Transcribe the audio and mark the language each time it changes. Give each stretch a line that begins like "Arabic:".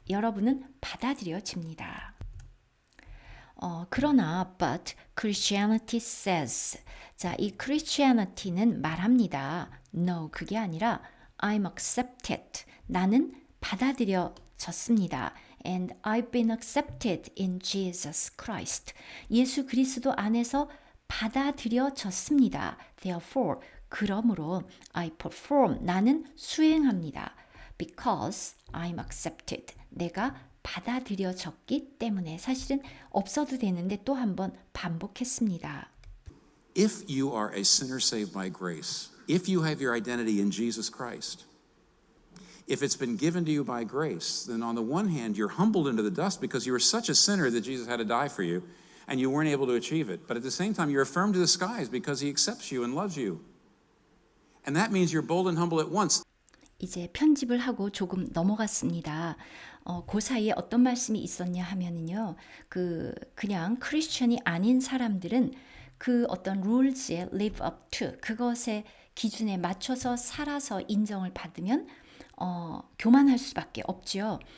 Korean: 여러분은 받아들여집니다. 그러나
English: but Christianity says.
Korean: 자, 이 Christianity는 말합니다.
English: No,
Korean: 그게 아니라
English: I'm accepted.
Korean: 나는 받아들여졌습니다.
English: And I've been accepted in Jesus Christ.
Korean: 예수 그리스도 안에서 받아들여졌습니다.
English: Therefore,
Korean: 그러므로
English: I perform.
Korean: 나는 수행합니다.
English: Because I'm accepted.
Korean: 내가 받아들여졌기 때문에 사실은 없어도 되는데 또 한번 반복했습니다. If you are a sinner saved by grace, if you have your identity in Jesus Christ, if it's been given to you by grace, then on the one hand, you're humbled into the dust because you were such a sinner that Jesus had to die for you, and you weren't able to achieve it. But at the same time, you're affirmed to the skies because he accepts you and loves you. And that means you're bold and humble at once. 이제 편집을 하고 조금 넘어갔습니다. 그 사이에 어떤 말씀이 있었냐 하면은요, 그냥 크리스천이 아닌 사람들은 그 어떤 룰즈에
English: live up to,
Korean: 그것의 기준에 맞춰서 살아서 인정을 받으면 교만할 수밖에 없죠.